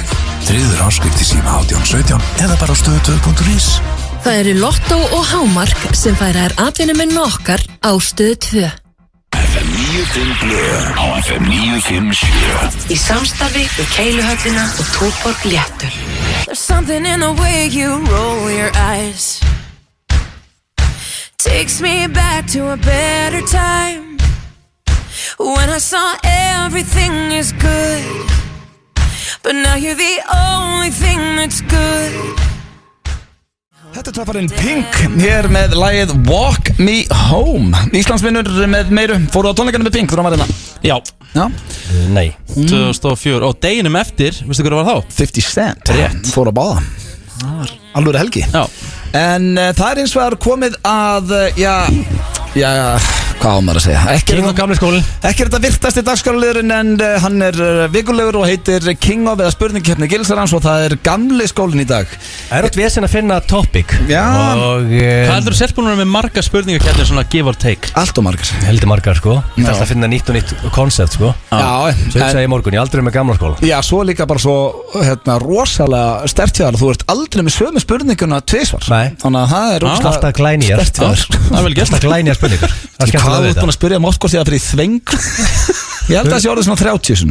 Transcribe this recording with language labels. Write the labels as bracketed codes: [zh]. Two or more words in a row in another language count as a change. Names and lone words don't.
[is] Tryggður áskrift í síma 1817 eða bara á stöð2.is. Það eru Lotto og Hámark sem færa atvinnumenn okkar á Stöð 2. FM 95 blöð á FM 957. Í samstarfi við Keiluhöllina og Túborg Léttul. [en] There's something in the way you roll your eyes. Takes me back to a better time. When I saw everything is good. But now you're the only thing that's good. [is] Þetta er töffarinn Pink hér með lagið Walk Me Home. Íslandsvinnur með meiru. Fóru á tónleikarnir með Pink þegar hann var hérna? Já. Nei 2004 og deginum eftir, veistu hvað var þá? 50 Cent. Rétt. Fóru á báða. Alvöru helgi. Já. En það er eins og komið að hvað á maður að segja? King of Gamli skólinn. Ekki er þetta virtasti dagskrárliðurinn en hann er vikulegur og heitir King of eða spurningkeppni Gilsarans og það er Gamli skólinn í dag. Það er átt vesen að finna topic. Já. Og Hvað heldur þú sérspúnur með marga spurningakeppnir svona [en] give or take? [is] Allt og margar. Heldur margar sko. Það er að finna nýtt og nýtt koncept sko. Já. Svo hugsaði ég í morgun, ég aldrei með gamla skóla. Já, svo líka bara svo rosalega sterkt hjá þér. Þú ert aldrei með sömu spurninguna tvisvar. Nei. Þannig að það er alltaf glænýjar. sterkt hjá þér. Það er vel gert. Alltaf glænýjar spurningar. Hvað þú ert búin að spyrja oft hvort ég að fyrir þveng? Ég held að það sé orðið svona 30 sinum.